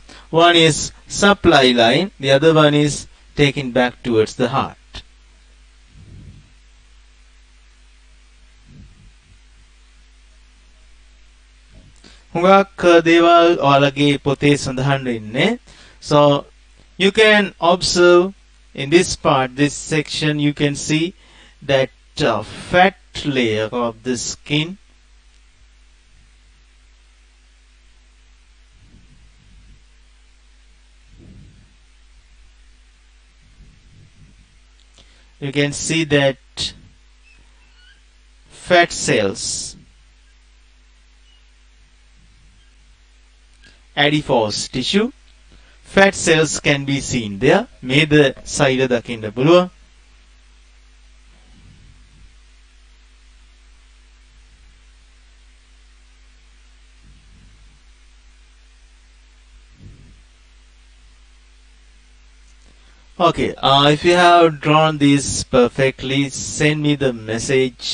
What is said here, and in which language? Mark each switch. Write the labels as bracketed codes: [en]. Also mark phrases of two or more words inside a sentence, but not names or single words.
[en] One is supply line, the other one is taken back towards the heart. [si] හුඟක් දේවල් ඔයාලගේ පොතේ සඳහන් වෙන්නේ. [en] So you can observe in this part, this section, you can see that fat layer of the skin. You can see that fat cells, adipose tissue, fat cells can be seen there. [si] මේද සයිඩ දකින්න පුළුවන්. [en] Okay, if you have drawn this perfectly, send me the message.